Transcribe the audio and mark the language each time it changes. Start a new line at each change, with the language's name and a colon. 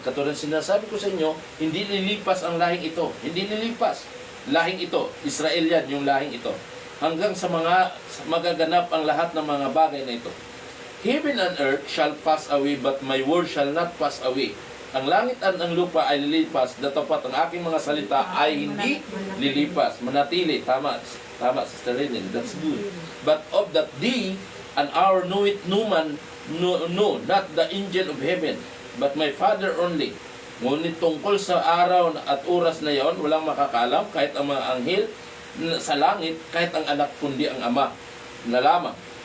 Filipino: Katulad sinasabi ko sa inyo, hindi lilipas ang lahing ito. Hindi lilipas. Lahing ito. Israel yan, yung lahing ito. Hanggang sa magaganap ang lahat ng mga bagay na ito.
English: Heaven and earth shall pass away, but my word shall not pass away.
Filipino: Ang langit at ang lupa ay lilipas, datapat ang aking mga salita ay hindi lilipas. Manatili. Tama. Tama, Sister Renen.
English: That's good. But of that day and hour know it no man, no, not the angel of heaven, but my Father only.
Filipino: Ngunit tungkol sa araw at oras na yon, walang makakalam, kahit ang mga anghel sa langit, kahit ang anak, kundi ang ama na lamang.